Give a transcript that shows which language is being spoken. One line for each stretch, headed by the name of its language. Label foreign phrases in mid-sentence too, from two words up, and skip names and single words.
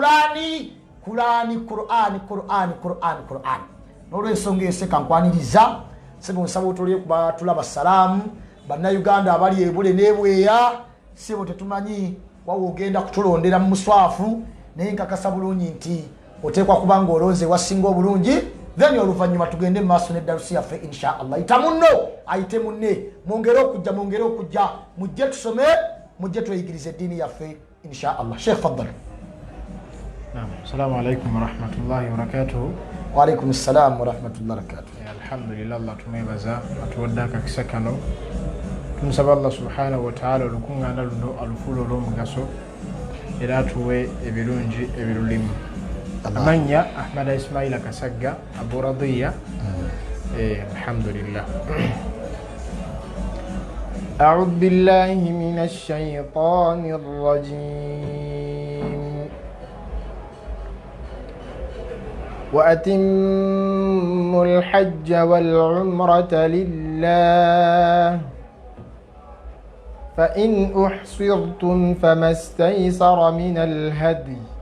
Ganda: Qur'an n'olwensonga eseka nkwaniriza sebo nsaba otulye kuba tulaba salaamu bannayuganda abali ebule n'ebweya sebo tetumanyi wawe ogenda kutulondera mu muswafu naye nkakasa bulungi nti oteekwa kuba ng'olonze wasinga obulungi then oluvannyuma tugende mu maaso n'eddalusi yaffe
Arabic: إن شاء الله
Ganda: ayita munno ayite munne mwongere okujja mujje tusome mujje tweyigirize eddiini yaffe
Arabic: إن شاء الله. شيخ تفضل. السلام عليكم ورحمة الله وبركاته. وعليكم السلام ورحمة الله وبركاته.
Ganda: Alhamdulillah Allah tumwebaza atuwadde akakisa kano tumusaba Allah
Arabic: سبحانه وتعالى
Ganda: olukuŋŋaana luno alufuula olw'omugaso era atuwe ebirungi ebirulimu. Amanya Ahmad Ismail Kasagga Abu Radiya.
Arabic: Alhamdulillah. أعوذ بالله من الشيطان الرجيم وأتموا الحج والعمرة لله فإن أحصرتم فما استيسر من الهدي